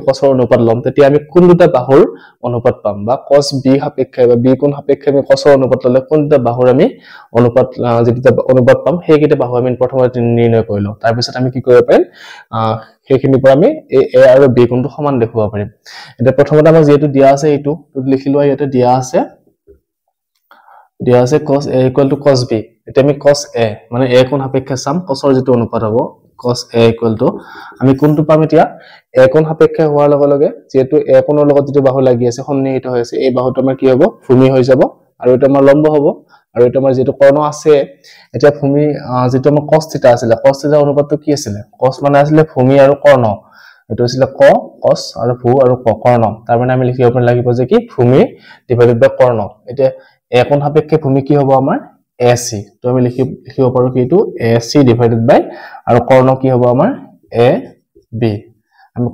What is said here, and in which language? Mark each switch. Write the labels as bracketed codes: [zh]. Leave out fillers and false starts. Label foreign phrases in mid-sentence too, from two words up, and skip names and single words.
[as] cosৰ অনুপাত লম তেতিয়া আমি কোন দুটা বাহুৰ অনুপাত পাম বা cos B সাপেক্ষে বা B কোণ সাপেক্ষে আমি cosৰ অনুপাত ললে কোন দুটা বাহুৰ আমি অনুপাত যেটা অনুপাত পাম সেইকেইটা বাহু আমি প্ৰথমতে নিৰ্ণয় কৰিলো তাৰ পিছত আমি কি কৰিব পাৰিম সেইখিনিৰ পৰা আমি A আৰু B কোণটো সমান দেখুৱাব পাৰিম এটা প্ৰথমতে আমাৰ যেটো দিয়া আছে এইটো লিখি লোৱা ইয়াতে দিয়া আছে cos A [en] equal to [as] cos B এটা আমি cos A মানে A কোণ সাপেক্ষে সাম cosৰ যেটো অনুপাত হ'ব cos A [en] equal to [as] আমি কোনটো পাম এতিয়া A কোণ সাপেক্ষে হোৱাৰ লগে লগে যেটো A কোণৰ লগত যেটো বাহু লাগি আছে সন্নিহিত হৈ আছে এই বাহুটো আমাৰ কি হ'ব ভূমি হৈ যাব আৰু এটা আমাৰ লম্ব হ'ব আৰু এটা আমাৰ যেটো কৰ্ণ আছে এটা ভূমি যেটো আমাৰ cos θ আছিল cos θ অনুপাতটো কি আছিল cos মানে আছিল ভূমি আৰু কৰ্ণ এটো আছিল cos আৰু ভূ আৰু কৰ্ণ তাৰ মানে আমি লিখিব লাগিব যে কি ভূমি [en] divided by [as] কৰ্ণ এটা A কোণ সাপেক্ষে ভূমি কি হ'ব আমাৰ AC তো আমি লিখিব পাৰো কি এটো AC [en] divided by [as] আৰু কৰ্ণ কি হ'ব আমাৰ AB আমি